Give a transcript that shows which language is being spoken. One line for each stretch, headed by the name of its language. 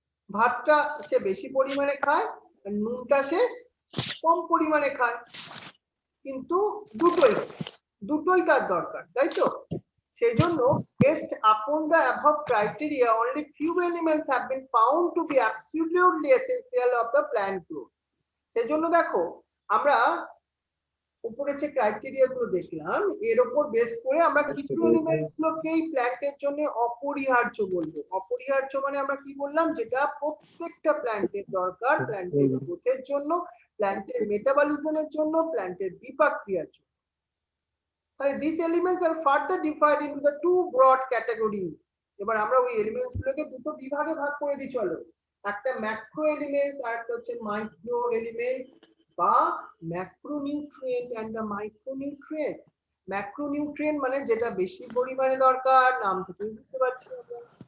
Bangla: ভাতটা সে বেশি পরিমাণে খায় আর নুনটা সে কম পরিমাণে খায়, কিন্তু দুটোই তার দরকার, তাই তো? সেই জন্য
English: Based upon the above criteria, only few elements have been found to be absolutely essential of the plant growth.
Bangla: সেজন্য দেখো আমরা উপরে যে ক্রাইটেরিয়া গুলো দেখলাম এর উপর বেস করে আমরা কিছু এলিমেন্টস গুলোকেই প্ল্যান্টের জন্য অপরিহার্য বলবো। অপরিহার্য মানে আমরা কি বললাম, যেটা প্রত্যেকটা প্ল্যান্টের দরকার, প্ল্যান্টের গ্রোথের জন্য, প্ল্যান্টের মেটাবলিজমের জন্য, প্ল্যান্টের বিপাক ক্রিয়ার জন্য।
English: তাহলে these elements are further divided into the two broad categories.
Bangla: এবার আমরা ওই এলিমেন্টস গুলোকে দুটো বিভাগে ভাগ করে দিই চলো। একটা ম্যাক্রো এলিমেন্টস আর একটা হচ্ছে মাইক্রো এলিমেন্টস বা macronutrient and the micronutrient. Macronutrient মানে যেটা বেশি পরিমাণে দরকার, নাম থেকে বুঝতে পারছি আমরা।